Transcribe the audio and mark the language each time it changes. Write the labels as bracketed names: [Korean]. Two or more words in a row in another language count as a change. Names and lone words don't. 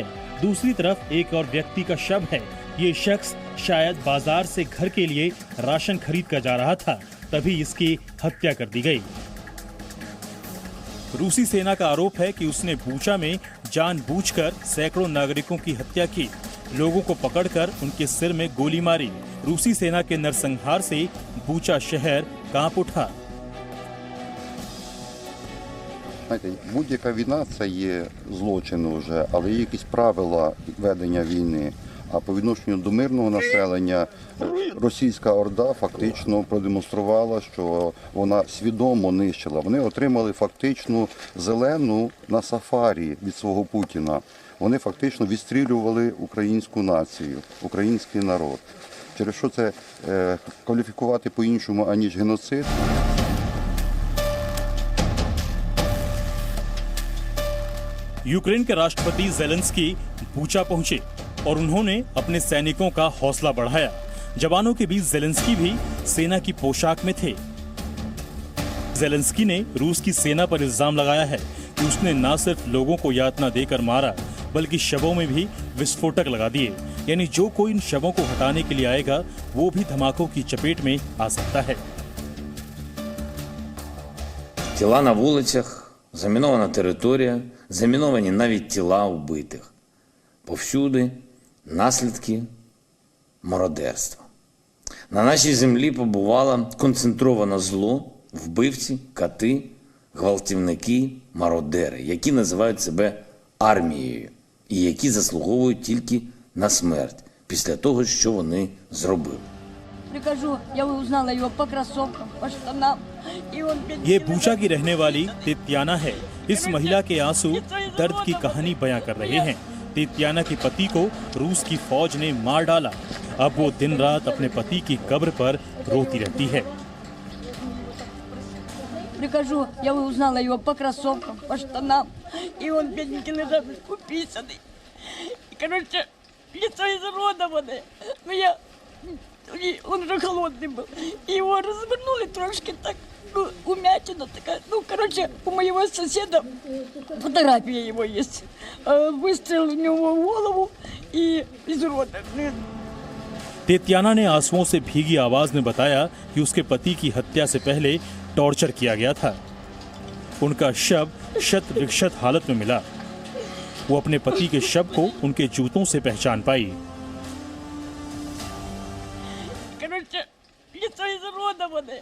[Hindi] दूसरी तरफ एक और व्यक्ति का शव है। ये शख्स शायद बाजार से घर के लिए राशन खरीद कर जा रहा था, तभी इसकी हत्या कर दी गई। रूसी सेना का आरोप है कि उसने बूचा में जानबूझकर सैकड़ों नागरिकों की हत्या की, लोगों को पकड़कर उनके सिर में गोली मारी। रूसी सेना के नरसंहार से बूचा शहर कांप उठा। [Ukrainian] Будь-яка війна – це є злочин вже, але є якісь правила ведення війни. А по відношенню до мирного населення російська орда фактично продемонструвала, що вона свідомо нищила. Вони отримали фактично зелену на сафарі від свого Путіна. Вони фактично відстрілювали українську націю, український народ. Через що це кваліфікувати по-іншому, аніж геноцид. [Hindi] यूक्रेन के राष्ट्रपति जेलेंस्की बूचा पहुंचे और उन्होंने अपने सैनिकों का हौसला बढ़ाया। जवानों के बीच जेलेंस्की भी सेना की पोशाक में थे। जेलेंस्की ने रूस की सेना पर इल्जाम लगाया है कि उसने न सिर्फ लोगों को यातना देकर मारा, बल्कि शवों में भी विस्फोटक लगा दिए। यानी जो कोई इन शवों को हटाने के लिए आएगा, वो भी धमाकों की चपेट में आ सकता है। [Ukrainian] Тіла на вулицях, замінована територія, заміновані навіть тіла вбитих. Повсюди наслідки мародерства. На нашій землі побувало концентроване зло, вбивці, кати, гвалтівники, мародери, які називають себе армією і які заслуговують тільки на смерть після того, що вони зробили. [Russian] Прихожу, я узнала его по кроссовкам, по штанам. И он... [Hindi] ये बूचा की रहने वाली तित्याना है। इस महिला के आंसू दर्द की कहानी बयां कर रहे हैं। तित्याना के पति को रूस की फौज ने मार डाला। अब वो दिन रात अपने पति की कब्र पर रोती रहती है। [Russian] Прихожу, я узнала его по кроссовкам, по штанам. И он, бедненький, лежал, уписанный. И, короче, лицо изуродованное. Но я... И он уже холодный был. И его развернули трошки так, ну, умятина такая. Ну, короче, у моего соседа фотография его есть. Выстрел у него в голову и изуродованный. [Hindi] तित्याना ने आंसुओं से भीगी आवाज में बताया कि उसके पति की हत्या से पहले टॉर्चर किया गया था। उनका शव शत विक्षत हालत में मिला। वो अपने पति के शव को उनके जूतों से पहचान पाई। [Russian] Короче, лицо изуродованное.